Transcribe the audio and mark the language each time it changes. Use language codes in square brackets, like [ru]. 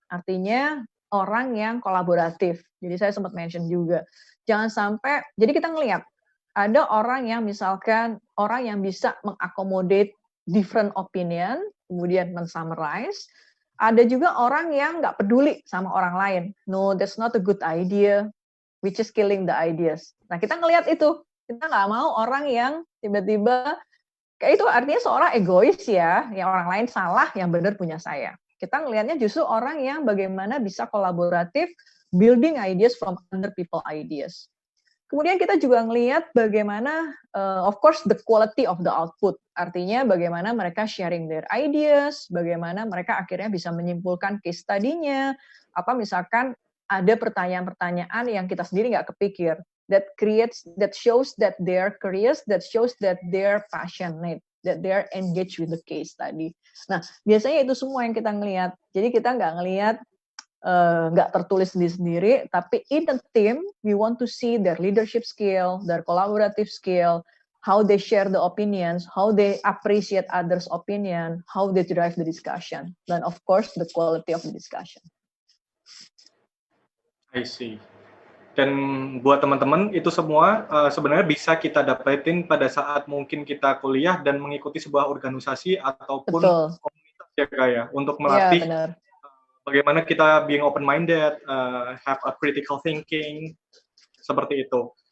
[id] Artinya orang yang kolaboratif. Jadi saya sempat mention juga. Jangan sampai, jadi kita ngelihat ada orang yang misalkan orang yang bisa mengakomodate [en] different opinion, [id] kemudian men-summarize. Ada juga orang yang nggak peduli sama orang lain. [en] No, that's not a good idea, which is killing the ideas. [id] Nah, kita ngelihat itu. Kita nggak mau orang yang tiba-tiba, kayak itu artinya seorang egois ya, yang orang lain salah, yang benar punya saya. Kita ngelihatnya justru orang yang bagaimana bisa kolaboratif, [en] building ideas from other people ideas. [id] Kemudian kita juga ngelihat bagaimana, [en] of course, the quality of the output. [id] Artinya bagaimana mereka [en] sharing their ideas, [id] bagaimana mereka akhirnya bisa menyimpulkan case study-nya, apa misalkan ada pertanyaan-pertanyaan yang kita sendiri nggak kepikir. [en] That shows that they're curious, that shows that they're passionate, that they're engaged with the case tadi. [id] Nah, biasanya itu semua yang kita ngelihat. Jadi kita nggak ngelihat nggak tertulis sendiri, tapi [en] in a team, we want to see their leadership skill, their collaborative skill, how they share the opinions, how they appreciate others' opinion, how they drive the discussion, dan of course the quality of the discussion. I see. [id] Dan buat teman-teman itu semua sebenarnya bisa kita dapetin pada saat mungkin kita kuliah dan mengikuti sebuah organisasi ataupun komunitas ya Kak ya, untuk melatih bagaimana kita [en] being open-minded, have a critical thinking, [id] seperti itu.